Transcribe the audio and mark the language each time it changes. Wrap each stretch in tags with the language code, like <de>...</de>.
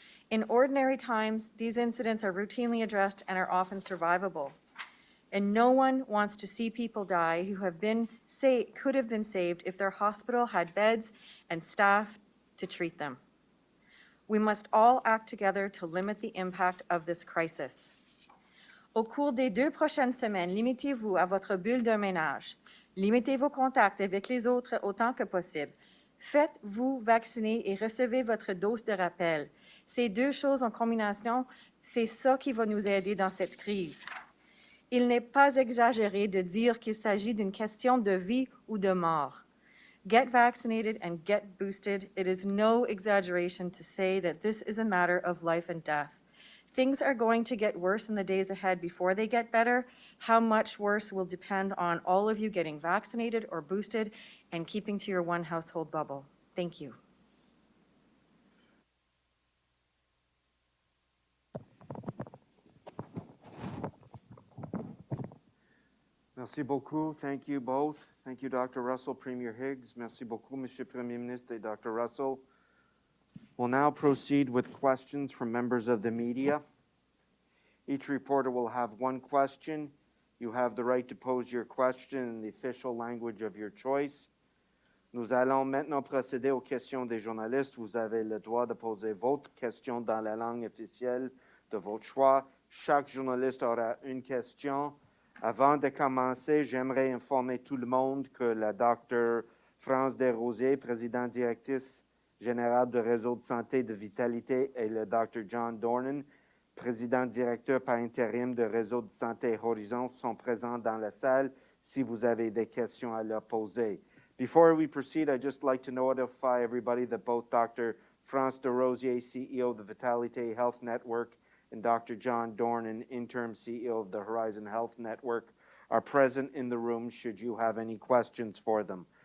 <en>In ordinary times, these incidents are routinely addressed and are often survivable. And no one wants to see people die who could have been saved if their hospital had beds and staff to treat them. We must all act together to limit the impact of this crisis.</en> <fr>Au cours des 2 prochaines semaines, limitez-vous à votre bulle de ménage. Limitez vos contacts avec les autres autant que possible. Faites-vous vacciner et recevez votre dose de rappel. Ces 2 choses en combination, c'est ça qui va nous aider dans cette crise. Il n'est pas exagéré de dire qu'il s'agit d'une question de vie ou de mort.</fr> <en>Get vaccinated and get boosted. It is no exaggeration to say that this is a matter of life and death. Things are going to get worse in the days ahead before they get better. How much worse will depend on all of you getting vaccinated or boosted and keeping to your one household bubble. Thank you.</en> <fr>Merci beaucoup.</fr> <en>Thank you both. Thank you, Dr. Russell, Premier Higgs.</en> <fr>Merci beaucoup, Monsieur Premier Ministre et Dr. Russell.</fr> <en>We'll now proceed with questions from members of the media. Each reporter will have one question. You have the right to pose your question in the official language of your choice.</en> <fr>Nous allons maintenant procéder aux questions des journalistes. Vous avez le droit de poser votre question dans la langue officielle de votre choix. Chaque journaliste aura une question. Avant de commencer, j'aimerais informer tout le monde que la Dr. France Desrosiers, présidente directrice générale du réseau de santé de Vitalité, et le Dr. John Dornan, président directeur par intérim du réseau de santé Horizon, sont présents dans la salle si vous avez des questions à leur poser.</fr> <en>Before we proceed, I'd just like to notify everybody that both Dr. France Desrosiers, CEO of the Vitalité Health Network, and Dr. John Dornan, interim CEO of the Horizon Health Network, are present in the room should you have any questions for them.</en>